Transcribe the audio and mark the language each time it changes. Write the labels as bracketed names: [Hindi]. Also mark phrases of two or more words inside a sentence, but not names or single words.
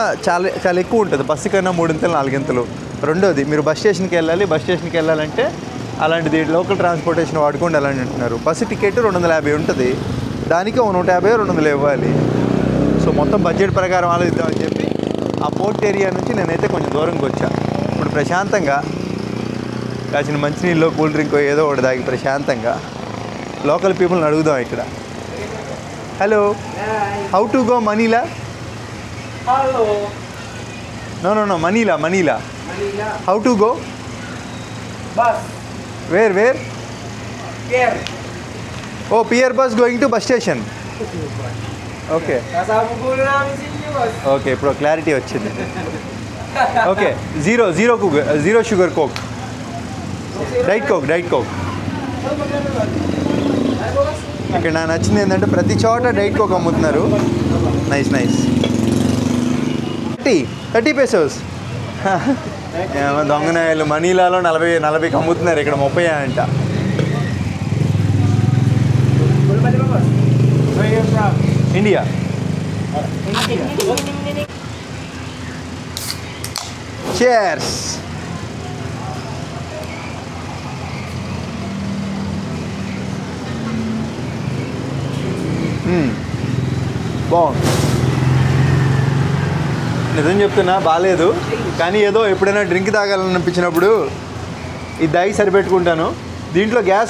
[Telugu] చాలా ఎక్కువ ఉంటుంది బస్సు కన్నా 3 4 రెండోది మీరు బస్ స్టేషన్కి వెళ్ళాలంటే అలాంటిది [English] local transportation [Telugu] వాడుకోండి అలాంటి అంటున్నారు బస్సు టికెట్ 250 ఉంటుంది దానికి 150 200 ఇవ్వాలి సో మొత్తం బడ్జెట్ ప్రకారం ఆలోచిద్దామని చెప్పి ఆ [English] port area [Telugu] నుంచి నేనైతే కొంచెం దూరంకి వచ్చా ఇప్పుడు ప్రశాంతంగా కాసిన మంచినీళ్ళు [English] cool drink [Telugu] ఏదో ఒకటి తాగి ప్రశాంతంగా [English] local peopleni [Telugu] అడుగుదాం ఇక్కడ [English] hello how to go Manila Hello. no Manila how to go Bus. వేర్ Here. oh pier bus going to bus station okay [Filipino] Kasama po namin sa inyo, boss. [Telugu] ఓకే ఇప్పుడు క్లారిటీ వచ్చింది ఓకే [English] zero sugar Coke diet Coke [Telugu] ఇక్కడ నాకు నచ్చింది ఏంటంటే ప్రతి చోట [English] diet Coke [Telugu] అమ్ముతున్నారు నైస్ 30 pesos దొంగనాయాలు మనీలాలో 40 అమ్ముతున్నారు ఇక్కడ 30 అంట [English] Where you from? [Telugu] ఇండియా చేర్స్ బాగుంది నిజం చెప్తున్నా బాగాలేదు కానీ ఏదో ఎప్పుడైనా డ్రింక్ తాగాలనిపించినప్పుడు ఇది తాగి సరిపెట్టుకుంటాను దీంట్లో గ్యాస్